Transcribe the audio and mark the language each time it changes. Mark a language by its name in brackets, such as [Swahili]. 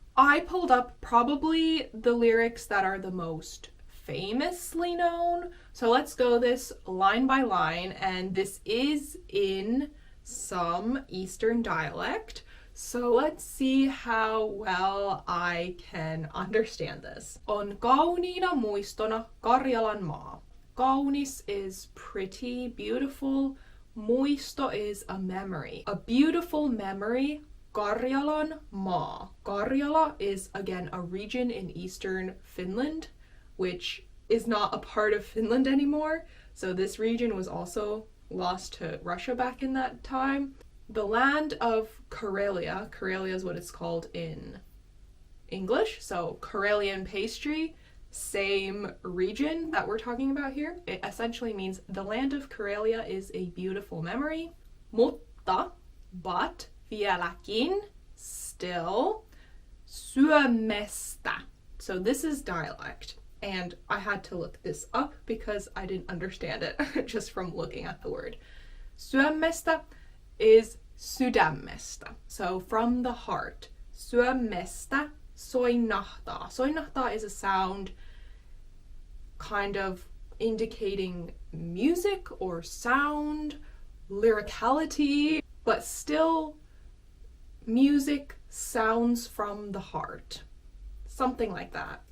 [English] I pulled up probably the lyrics that are the most famously known. So let's go this line by line, and this is in some Eastern dialect. So let's see how well I can understand this. [Finnish] On kauniina muistona Karjalan maa. [English] Kaunis is pretty, beautiful. Muisto is a memory. A beautiful memory. Karjalan maa. Karjala is again a region in eastern Finland, which is not a part of Finland anymore. So this region was also lost to Russia back in that time. The land of Karelia, Karelia is what it's called in English, so Karelian pastry. same region that we're talking about here. It essentially means the land of Karelia is a beautiful memory. [Finnish] Mutta, but, vieläkin, still, Suomesta. [English] So this is dialect. And I had to look this up because I didn't understand it just from looking at the word. Suomesta is sydämestä. So from the heart. [Finnish] Suomesta soinahtaa. [English] Soinahtaa is a sound kind of indicating music or sound, lyricality, but still music sounds from the heart. Something like that.